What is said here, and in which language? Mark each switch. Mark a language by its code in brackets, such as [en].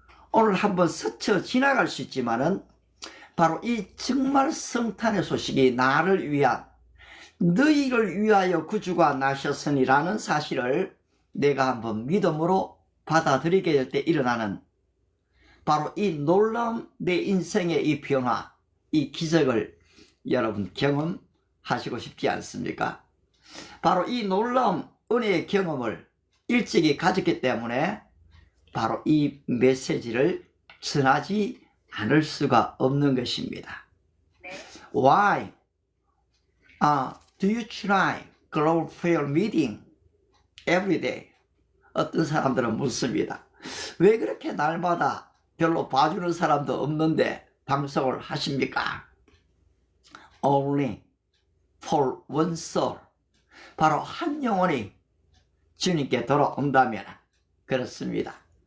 [ko] 오늘 한번 스쳐 지나갈 수 있지만은 바로 이 정말 성탄의 소식이 나를 위한, 너희를 위하여 구주가 나셨으니라는 사실을 내가 한번 믿음으로 받아들이게 될 때 일어나는 바로 이 놀라운 내 인생의 이 변화, 이 기적을 여러분 경험하시고 싶지 않습니까? 바로 이 놀라운 은혜의 경험을 일찍이 가졌기 때문에 바로 이 메시지를 전하지 않을 수가 없는 것입니다. [en] Why do you try global prayer meeting every day? [ko] 어떤 사람들은 묻습니다. 왜 그렇게 날마다 별로 봐주는 사람도 없는데 방송을 하십니까? [en] Only for one soul. [ko] 바로 한 영혼이 주님께 돌아온다면 그렇습니다.